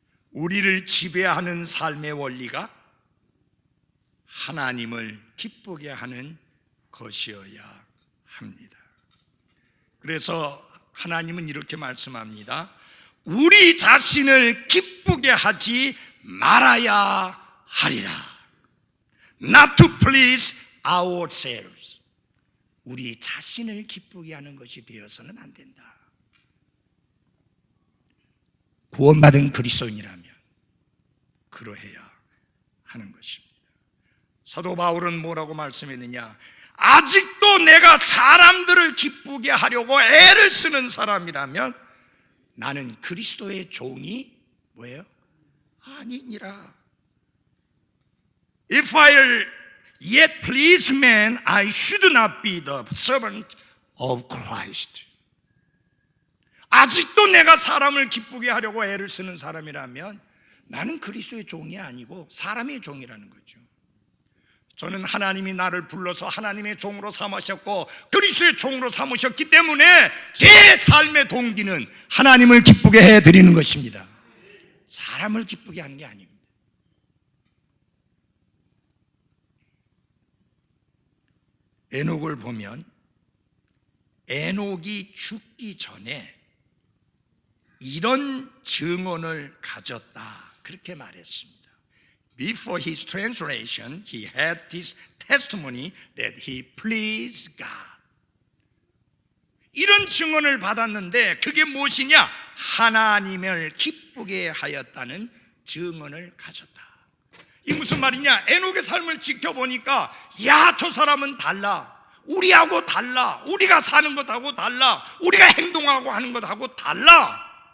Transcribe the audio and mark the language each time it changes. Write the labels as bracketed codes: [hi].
[ko] 우리를 지배하는 삶의 원리가 하나님을 기쁘게 하는 것이어야 합니다. 그래서 하나님은 이렇게 말씀합니다. 우리 자신을 기쁘게 하지 말아야 하리라. [en] Not to please ourselves. [ko] 우리 자신을 기쁘게 하는 것이 되어서는 안 된다. 구원받은 그리스도인이라면 그러해야 하는 것입니다. 사도 바울은 뭐라고 말씀했느냐? 아직도 내가 사람들을 기쁘게 하려고 애를 쓰는 사람이라면 나는 그리스도의 종이 뭐예요? 아니니라. [en] If I yet please man, I should not be the servant of Christ. [ko] 아직도 내가 사람을 기쁘게 하려고 애를 쓰는 사람이라면 나는 그리스도의 종이 아니고 사람의 종이라는 거죠. 저는 하나님이 나를 불러서 하나님의 종으로 삼으셨고 그리스도의 종으로 삼으셨기 때문에 제 삶의 동기는 하나님을 기쁘게 해드리는 것입니다. 사람을 기쁘게 하는 게 아닙니다. 에녹을 보면 에녹이 죽기 전에 이런 증언을 가졌다, 그렇게 말했습니다. [en] Before his translation, he had this testimony that he pleased God. [ko] 이런 증언을 받았는데 그게 무엇이냐? 하나님을 기쁘게 하였다는 증언을 가졌다. 이 무슨 말이냐? 에녹의 삶을 지켜보니까 야, 저 사람은 달라. 우리하고 달라. 우리가 사는 것하고 달라. 우리가 행동하고 하는 것하고 달라.